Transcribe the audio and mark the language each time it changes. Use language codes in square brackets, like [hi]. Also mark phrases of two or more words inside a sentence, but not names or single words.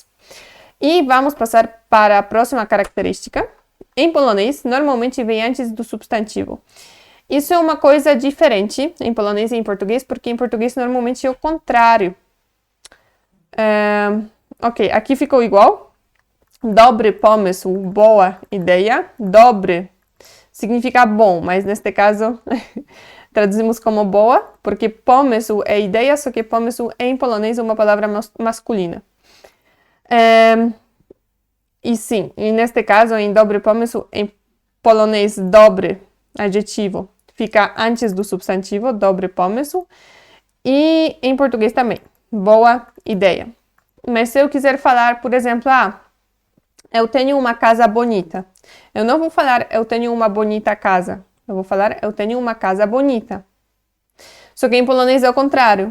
[pt] E vamos passar para a próxima característica. Em polonês, normalmente vem antes do substantivo. Isso é uma coisa diferente em polonês e em português, porque em português normalmente é o contrário. Ok, aqui ficou igual. [pl] Dobry pomysł, [pt] boa ideia. Dobry significa bom, mas neste caso traduzimos como boa, porque pomysł é ideia, só que pomysł em polonês é uma palavra masculina. E sim, e neste caso, em [pl] dobry pomysł, [pt] em polonês, dobry, adjetivo, fica antes do substantivo, [pl] dobry pomysł, [pt] e em português também, boa ideia. Mas se eu quiser falar, por exemplo, eu tenho uma casa bonita, Eu não vou falar eu tenho uma bonita casa. Eu vou falar eu tenho uma casa bonita. Só que em polonês é o contrário.